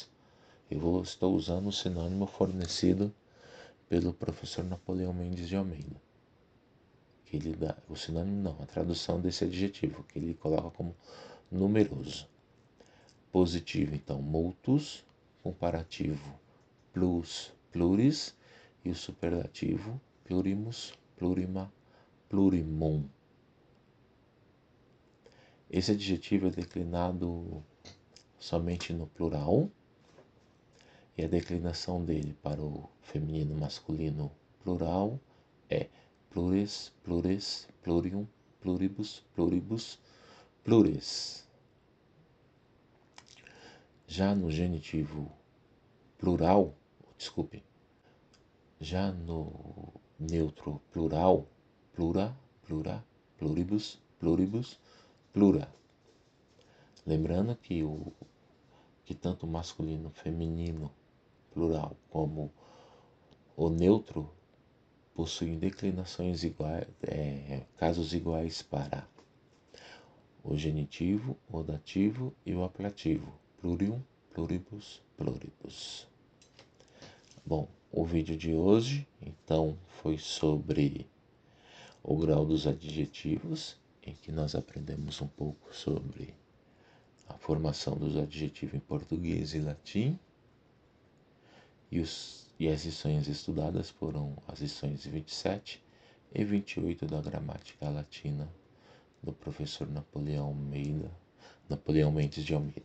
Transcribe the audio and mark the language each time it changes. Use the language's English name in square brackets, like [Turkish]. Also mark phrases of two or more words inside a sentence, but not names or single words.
[Portuguese] Estou usando o sinônimo fornecido pelo professor Napoleão Mendes de Almeida. Que ele dá, o sinônimo não, a tradução desse adjetivo, que ele coloca como numeroso. positivo, então, multus, comparativo, [Latin] plus, pluris, [Portuguese] e o superlativo, [Latin] plurimus, plurima, plurimum. [Portuguese] Esse adjetivo é declinado somente no plural, e a declinação dele para o feminino masculino plural é [Latin] plures, plures, plurium, pluribus, pluribus, plures. [Portuguese] Já no genitivo plural, já no neutro plural, [Latin] plura, plura, pluribus, pluribus, plura. [Portuguese] Lembrando que tanto o masculino, feminino, plural, como o neutro possuem declinações iguais, casos iguais para o genitivo, o dativo e o apelativo. [Latin] Plurium, pluribus, pluribus. [Portuguese] Bom, o vídeo de hoje, então, foi sobre o grau dos adjetivos, em que nós aprendemos um pouco sobre a formação dos adjetivos em português e latim. E as lições estudadas foram as lições 27 e 28 da gramática latina do professor Napoleão Mendes de Almeida.